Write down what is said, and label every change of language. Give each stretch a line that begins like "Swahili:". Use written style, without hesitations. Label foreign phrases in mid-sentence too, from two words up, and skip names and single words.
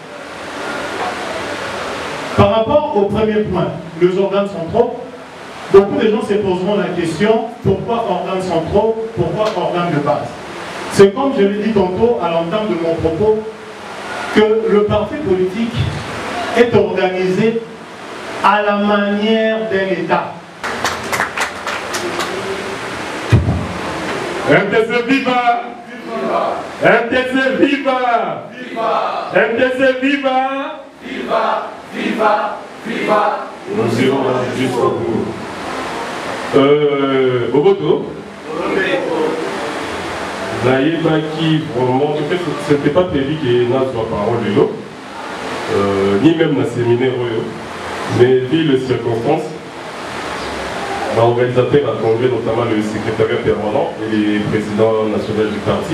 French: Par rapport au premier point, les organes centraux, beaucoup de gens se poseront la question, pourquoi organes centraux, pourquoi organes de base? C'est comme je l'ai dit tantôt à l'entame de mon propos, que le parti politique est organisé à la manière d'un État. MTC viva! MTC viva! MTC viva! Viva! Viva! Viva! Nous irons jusqu'au bout. Boboto? Naïbaki, vraiment, en fait, ce n'était pas prévu qu'il y ait une parole de l'eau, ni même dans le séminaire, mais vu les circonstances, l'organisateur a convié notamment le secrétariat permanent et les présidents nationaux du parti.